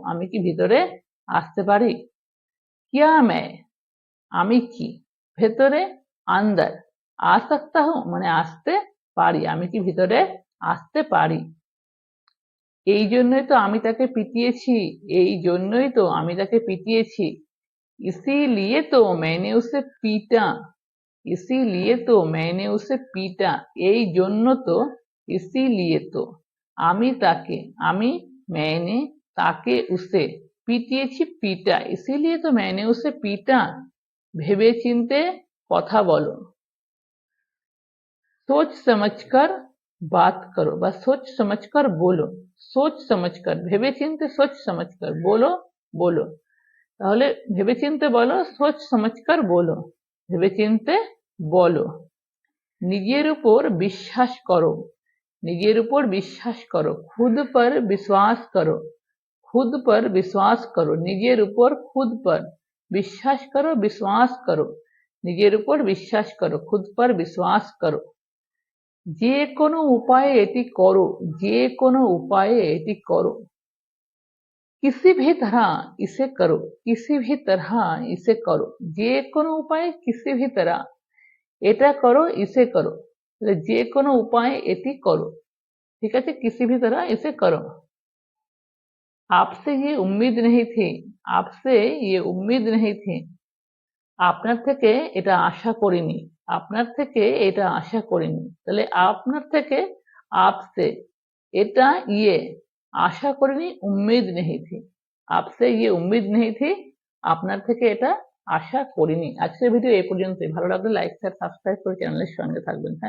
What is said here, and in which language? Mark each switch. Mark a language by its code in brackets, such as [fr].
[bn] আমি কি ভিতরে আসতে পারি? [hi] क्या मैं [bn] আমি কি ভেতরে, [hi] अंदर आ सकता हूँ [bn] মানে আসতে পারি, আমি কি ভিতরে আসতে পারি। এই জন্যই তো আমি তাকে পিটিয়েছি, এই জন্যই তো আমি তাকে পিটিয়েছি। [hi] इसीलिए तो मैंने उसे पीटा, इसीलिए तो मैंने उसे पीटा, [bn] এই জন্য তো, [hi] इसीलिए तो আমি তাকে, আমি मैंने তাকে उसे পিটিয়েছি পিটা, इसीलिए तो मैंने उसे पीटा। [bn] ভেবে চিন্তে [hi] কথা বলো, सोच समझकर बात करो বা सोच समझकर बोलो, सोच समझकर ভেবে চিন্তে सोच समझकर बोलो बोलो। [bn] তাহলে ভেবেচিন্তে বলো, সোচ সমঝকর বলো, ভেবেচিন্তে বলো। নিজের উপর বিশ্বাস করো, নিজের উপর বিশ্বাস করো, [hi] खुद पर विश्वास करो, [bn] खुद पर विश्वास करो, নিজের উপর खुद पर বিশ্বাস করো, विश्वास करो, নিজের উপর বিশ্বাস করো, खुद पर विश्वास करो। যে কোনো উপায়ে এটি করো, যে কোনো উপায়ে এটি করো। [hi] किसी भी तरह इसे करो, किसी भी तरह इसे करो, যে কোনো উপায়ে किसी भी तरह এটা করো इसे करो, তাহলে [bn] যে কোনো উপায়ে এটি করো, [hi] ঠিক আছে, किसी भी तरह इसे करो। आपसे ये उम्मीद नहीं थी, [bn] आपसे ये उम्मीद नहीं थी, আপনার থেকে এটা আশা করিনি, আপনার থেকে এটা আশা করিনি, তাহলে আপনার থেকে आपसे এটা ইয়ে আশা করিনি, उम्मीद नहीं थी, आपसे ये उम्मीद नहीं थी, আপনার থেকে এটা আশা করিনি। আজকের ভিডিও এই পর্যন্তই। ভালো লাগলে লাইক শেয়ার সাবস্ক্রাইব করে চ্যানেলের সঙ্গে থাকবেন। থ্যাংক